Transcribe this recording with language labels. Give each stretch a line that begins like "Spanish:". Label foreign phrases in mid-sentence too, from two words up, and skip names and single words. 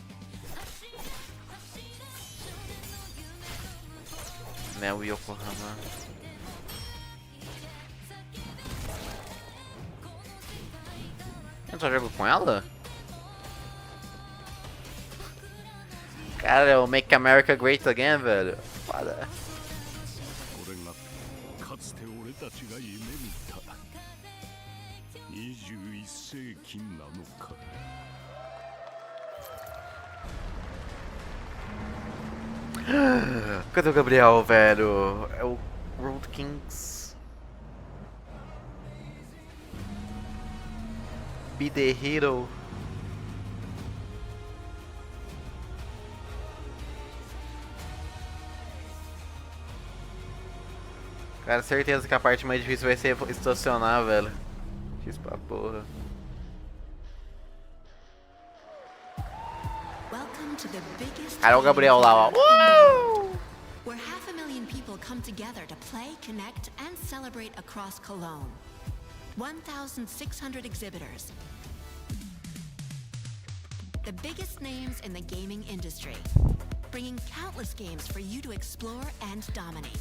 Portuguese: Mel Yokohama. Eu só jogo com ela? Cara, é o
English: Make America Great Again,
Portuguese: velho. Foda.
Japanese: これがかつて俺たちが夢見た21世紀なのか。
Portuguese: Cadê o Gabriel, velho? É o World Kings.
English: Be the Hero.
Portuguese: Cara, certeza que a parte mais difícil vai ser estacionar, velho. X pra porra. Cara, o Gabriel lá, ó.
English: Where 500,000 people come together to play, connect, and celebrate across Cologne. 1,600 exhibitors. The biggest names in the gaming industry, bringing countless games for you to explore and dominate.